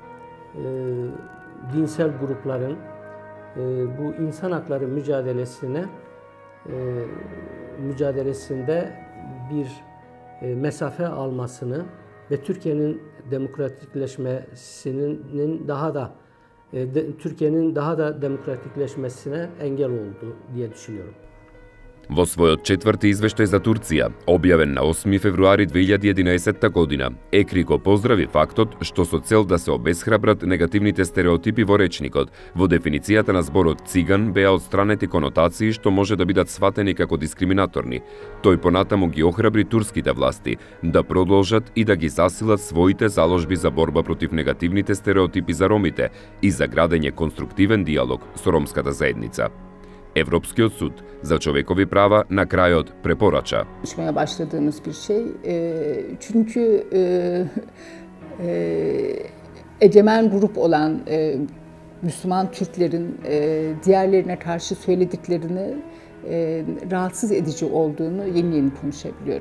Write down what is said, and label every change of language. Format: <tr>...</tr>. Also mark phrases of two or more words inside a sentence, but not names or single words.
<tr>dinsel grupların bu insan hakları mücadelesinde bir mesafe almasını ve Türkiye'nin demokratikleşmesinin Türkiye'nin daha da demokratikleşmesine engel oldu diye düşünüyorum.</tr> <mk>Во својот четврти извештај за Турција, објавен на 8 февруари 2011 година, ЕКРИ го поздрави фактот што со цел да се обесхрабрат негативните стереотипи во речникот, во дефиницијата на зборот циган беа отстранети конотации што може да бидат сватени како дискриминаторни. Тој понатаму ги охрабри турските власти да продолжат и да ги засилат своите заложби за борба против негативните стереотипи за ромите и за градење конструктивен диалог со ромската заедница. Европскиот суд за човекови права на крајот препорача.</mk> <tr>Konuşmaya başladığımız bir şey. Çünkü egemen grup olan Müslüman Türklerin diğerlerine karşı söylediklerini rahatsız edici olduğunu yeni konuşabiliyoruz.</tr>